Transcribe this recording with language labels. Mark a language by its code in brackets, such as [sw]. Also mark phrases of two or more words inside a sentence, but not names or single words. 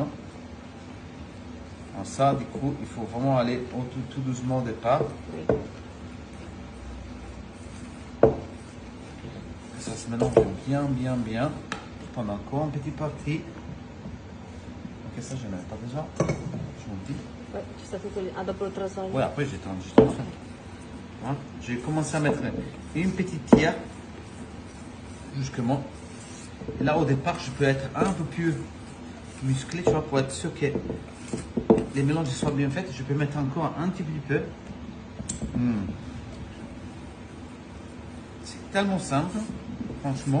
[fr] Alors ça, du coup, il faut vraiment aller tout doucement au départ. Oui. Que ça se mélange bien. Prendre encore une petite partie. Ok, ça je ne mets pas déjà. Je m'en dis. [it] Poi ci sta tutto lì. Ah, dopo lo trasformo. [fr] Ouais, après j'ai tendu. Hein? J'ai commencé à mettre une petite tiare justement. Et là au départ, je peux être un peu plus musclé, tu vois, pour être sûr que les mélanges soient bien faits. Je peux mettre encore un petit peu. C'est tellement simple, franchement.